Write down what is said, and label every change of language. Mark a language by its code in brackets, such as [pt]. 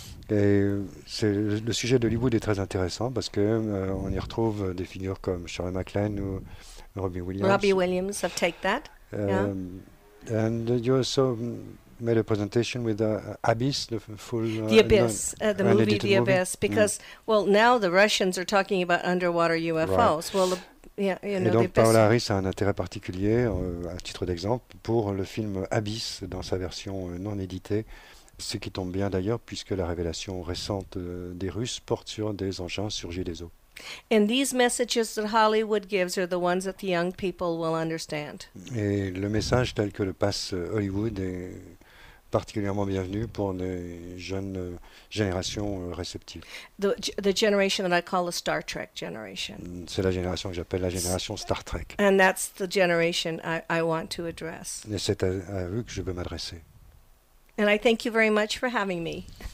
[fr] Et le sujet d'Hollywood est très intéressant parce que on y retrouve des figures comme Shirley MacLaine ou Robbie Williams. [en] Robbie Williams, I've taken that. Yeah. And you also made a presentation with Abyss, the full The Abyss, the movie unedited The Abyss, because well, now the Russians are talking about underwater UFOs. Well, yeah, you [fr] Et [en] know, [fr] donc [en] The Abyss. [fr] Paola Harris a un intérêt particulier, à titre d'exemple, pour le film Abyss dans sa version non éditée, ce qui tombe bien d'ailleurs puisque la révélation récente des Russes porte sur des engins surgis des eaux. [en] And these messages that Hollywood gives are the ones that the young people will understand. [fr] Et le message tel que le passe Hollywood est particulièrement bienvenu pour les jeunes générations réceptives. [en] The generation that I call the Star Trek generation. [fr] C'est la génération que j'appelle la génération Star Trek. [en] And that's the generation I want to address. [fr] Et c'est à eux que je veux m'adresser. [en] And I thank you very much for having me.